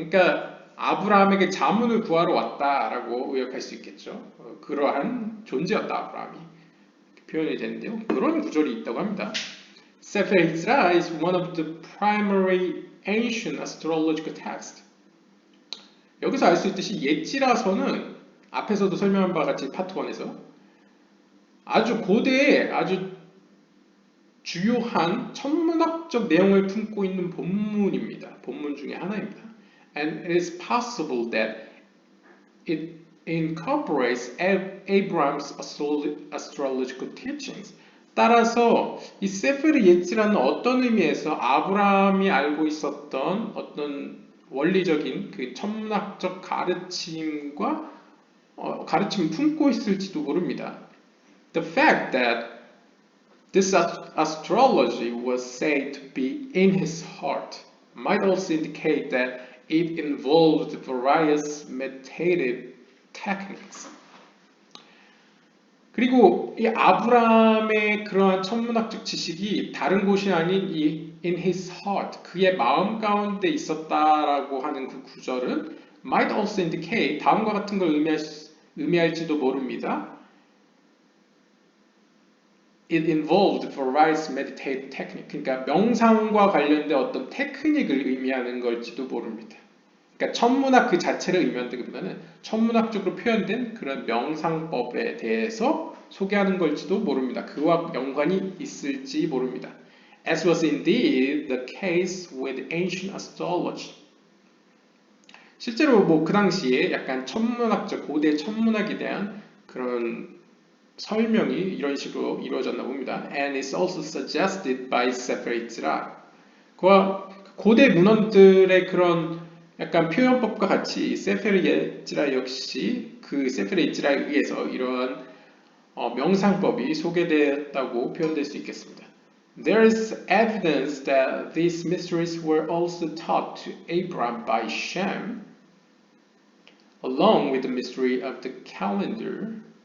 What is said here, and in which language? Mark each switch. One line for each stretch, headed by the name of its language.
Korean: 그러니까 아브라함에게 자문을 구하러 왔다라고 의역할 수 있겠죠. 그러한 존재였다 아브라함이. 표현이 되는데요. 그런 구절이 있다고 합니다.
English: Sefer Yetzirah is one of the primary ancient astrological texts.
Korean: 여기서 알 수 있듯이 예지라서는 앞에서도 설명한 바와 같이 파트 1에서 아주 고대의 아주 주요한 천문학적 내용을 품고 있는 본문입니다. 본문 중에 하나입니다.
English: And it is possible that it incorporates Abraham's astrological teachings.
Korean: 따라서 이 세페르 예지라는 어떤 의미에서 아브라함이 알고 있었던 어떤 원리적인 그 천문학적 가르침과 가르침을 품고 있을지도 모릅니다.
English: The fact that this astrology was said to be in his heart might also indicate that it involved various meditative techniques.
Korean: 그리고 이 아브라함의 그러한 천문학적 지식이 다른 곳이 아닌 이
English: in his heart,
Korean: 그의 마음 가운데 있었다라고 하는 그 구절은
English: might also indicate,
Korean: 다음과 같은 걸 의미할지도 모릅니다.
English: It involved various meditative technique.
Korean: 그러니까 명상과 관련된 어떤 테크닉을 의미하는 걸지도 모릅니다. 그러니까 천문학 그 자체를 의미한다기보다는 천문학적으로 표현된 그런 명상법에 대해서 소개하는 걸지도 모릅니다. 그와 연관이 있을지 모릅니다.
English: As was indeed the case with ancient astrology.
Korean: 실제로 뭐 그 당시에 약간 천문학적 고대 천문학에 대한 그런 설명이 이런 식으로 이루어졌나 봅니다.
English: And it's also suggested by Sefer Yetzirah.
Korean: 그와 고대 문헌들의 그런 약간 표현법과 같이 세페르 예지라 역시 그 세페르 예지라에 의해서 이러한 명상법이 소개되었다고 표현될 수 있겠습니다.
English: There is evidence that these mysteries were also taught to Abraham by Shem, along with the mystery of the calendar.